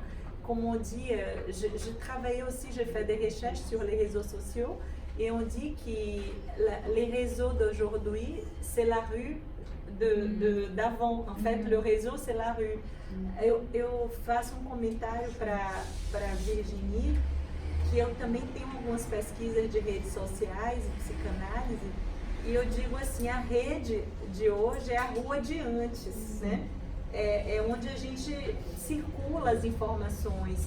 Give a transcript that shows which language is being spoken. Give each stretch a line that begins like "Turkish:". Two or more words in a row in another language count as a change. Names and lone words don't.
French: Comme on dit, je travaille aussi, je fais des recherches sur les réseaux sociaux et on dit que les réseaux d'aujourd'hui, c'est la rue d'avant. En fait, le réseau, c'est la rue.
Portuguese: Eu faço comentário para Virginie, que eu também tenho algumas pesquisas de redes sociais e psicanálise, e eu digo assim, a rede de hoje é a rua de antes, né? É onde a gente circula as informações.